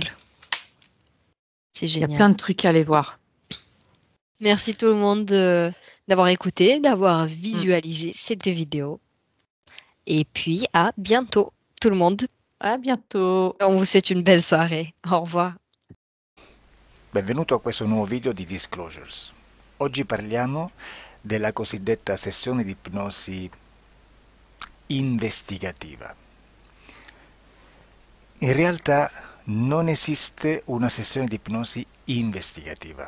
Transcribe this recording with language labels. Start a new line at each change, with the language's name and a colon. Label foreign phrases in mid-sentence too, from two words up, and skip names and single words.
French: C'est Il y a génial. plein de trucs à aller voir. Merci tout le monde d'avoir écouté, d'avoir visualisé cette vidéo. Et puis à bientôt, tout le monde. À bientôt. On vous souhaite une belle soirée. Au revoir.
Italian: Benvenuto a questo nuovo video di Disclosures. Oggi parliamo della cosiddetta sessione di ipnosi investigativa. In realtà non esiste una sessione di ipnosi investigativa.